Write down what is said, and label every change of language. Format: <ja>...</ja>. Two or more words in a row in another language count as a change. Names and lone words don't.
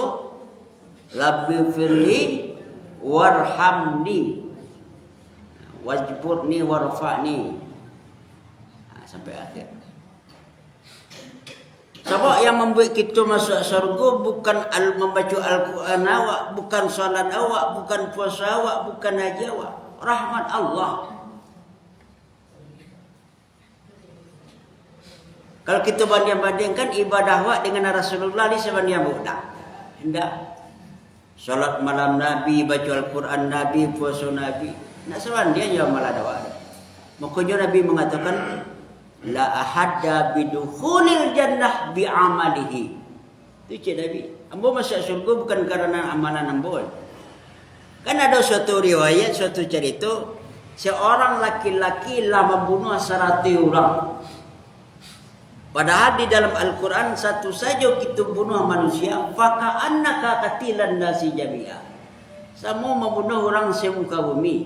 <ar>رب اغفر لي وارحمني واجبرني وارفعني.</ar> <id>Sampai akhir. Sebab yang membuat kita masuk surga bukan membaca Al-Quran awak, bukan salat awak, bukan puasa awak, bukan haji awak. Rahmat Allah. Kalau kita banding-bandingkan ibadah awak dengan Rasulullah ni sebanding budak. Tidak. Salat malam Nabi, baca Al-Quran Nabi, puasa Nabi. Nak sebanding je malah awak. Makanya Nabi mengatakan</id> <ar>لا أحد بدخول الجنة بعمله.</ar> <id>Itu cik Nabi. Ambo masuk surga bukan kerana amalan ambo. Kan ada suatu riwayat, suatu cerita, seorang laki-laki lah membunuh 100 orang. Padahal di dalam Al-Quran satu saja kita bunuh manusia,</id> <ar>فكأنك قاتلا الناس جميعا.</ar> <id>Semua membunuh orang semuka bumi.</id>